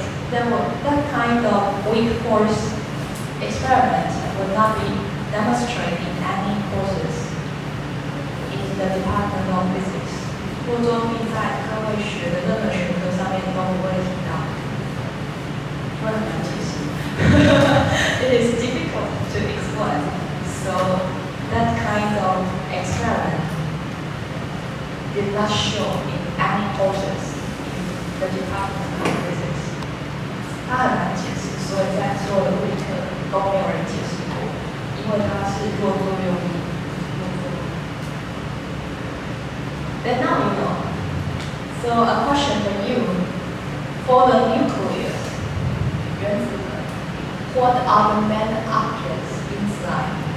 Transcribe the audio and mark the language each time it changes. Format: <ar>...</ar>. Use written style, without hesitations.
<en>That kind of weak force experiment will not be demonstrated in any courses in the Department of Physics.</en> <zh>弱作用力在各位学的任何学科上面都不会提到，不然很难解释。</zh> <en>It is difficult to explain. So that kind of experiment did not show in any courses in the Department of Physics.</en> <zh>它很难解释，所以在所有的物理课都没有人解释过，因为它是弱作用力。</zh> <en>Then now you know. So a question for you: for the nucleus, 原子核 what are the main objects inside?</en>